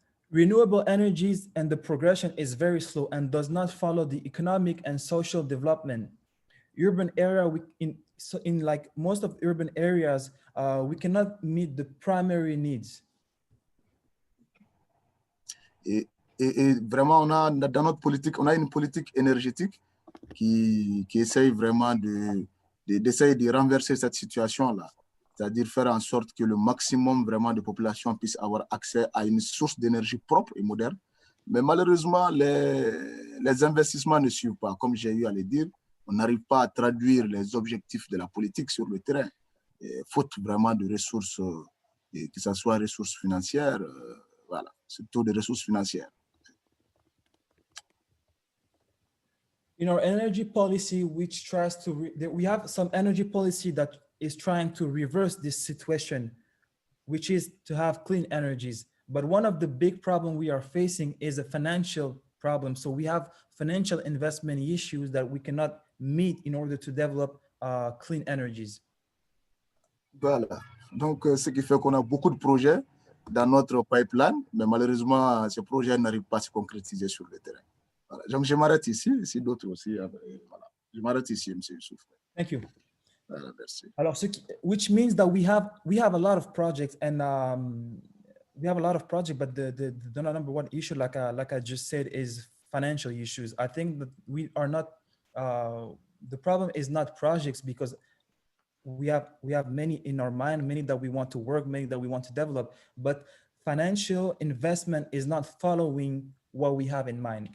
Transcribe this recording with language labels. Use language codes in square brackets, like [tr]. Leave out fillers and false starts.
[en] Renewable energies and the progression is very slow and does not follow the economic and social development. Urban area, in like most of urban areas, we cannot meet the primary needs. [fr] Et vraiment, on a dans notre politique, on a une politique énergétique qui essaye vraiment d'essayer de renverser cette situation-là. C'est-à-dire faire en sorte que le maximum vraiment de population puisse avoir accès à une source d'énergie propre et moderne. Mais malheureusement, les investissements ne suivent pas. Comme j'ai eu à le dire, on n'arrive pas à traduire les objectifs de la politique sur le terrain, faute vraiment de ressources, que ce soit ressources financières, voilà, surtout des ressources financières. [en] In our energy policy, which tries to, we have some energy policy that is trying to reverse this situation, which is to have clean energies. But one of the big problems we are facing is a financial problem. So we have financial investment issues that we cannot meet in order to develop clean energies. [fr] Voilà. Donc, ce qui fait qu'on a beaucoup de projets dans notre pipeline, mais malheureusement, ces projets n'arrivent pas à se concrétiser sur le terrain. Voilà. Donc, je m'arrête ici, si d'autres aussi. Voilà. Je m'arrête ici, M. Youssouf. [en] Thank you. [fr] Voilà, merci. [en] Alors, which means that we have a lot of projects, and we have a lot of projects, but the number one issue, like I just said, is financial issues. I think that we are not. The problem is not projects, because we have many in our mind, many that we want to work, many that we want to develop, but financial investment is not following what we have in mind.